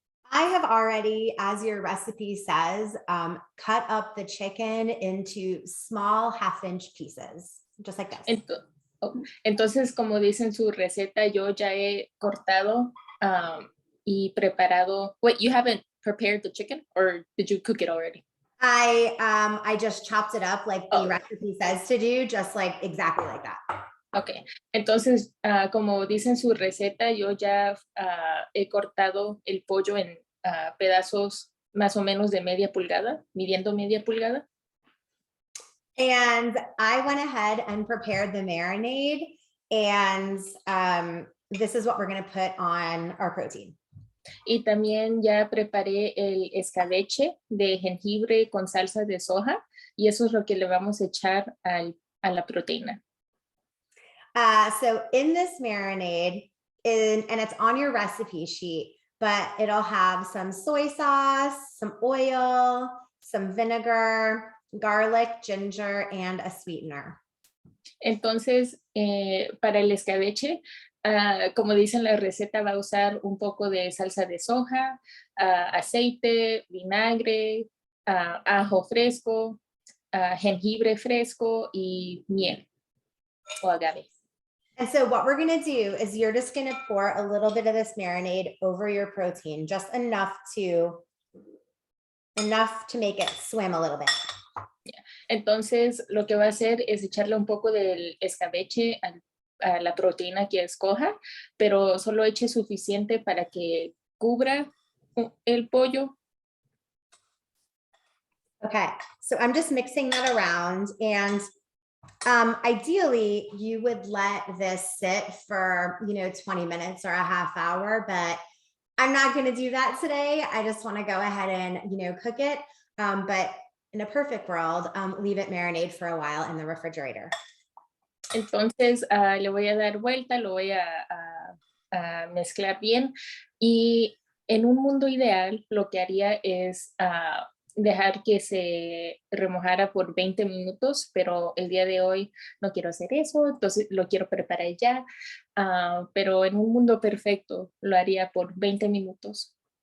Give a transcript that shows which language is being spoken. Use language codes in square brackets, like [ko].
[en] I have already, as your recipe says, cut up the chicken into small half-inch pieces, just like this. [es] Entonces, como dice en su receta, yo ya he cortado y preparado. [en] Wait, you haven't prepared the chicken, or did you cook it already? I just chopped it up like the recipe says to do, just like exactly like that. [es] Okay, entonces, como dice en su receta, yo ya he cortado el pollo en pedazos más o menos de media pulgada, midiendo media pulgada. [en] And I went ahead and prepared the marinade, and this is what we're going to put on our protein. [es] Y también ya preparé el escabeche de jengibre con salsa de soja, y eso es lo que le vamos a echar a la proteína. [en] So in this marinade, and it's on your recipe sheet, but it'll have some soy sauce, some oil, some vinegar, garlic, ginger, and a sweetener. [es] Entonces, para el escabeche, como dice en la receta, va a usar un poco de salsa de soja, aceite, vinagre, ajo fresco, jengibre fresco y miel o agave. [en] And so what we're going to do is you're just going to pour a little bit of this marinade over your protein, just enough to make it swim a little bit. [es] Entonces, lo que va a hacer es echarle un poco del escabeche a la proteína que escoja, pero solo eche suficiente para que cubra el pollo. [en] Okay, so I'm just mixing that around, and ideally you would let this sit for 20 minutes or a half hour, but I'm not going to do that today. I just want to go ahead and cook it, but in a perfect world, leave it marinate for a while in the refrigerator. [es] Entonces le voy a dar vuelta, lo voy a mezclar bien, y en un mundo ideal lo que haría es dejar que se remojara por 20 minutos, pero el día de hoy no quiero hacer eso, entonces lo quiero preparar ya, pero en un mundo perfecto lo haría por 20 minutos.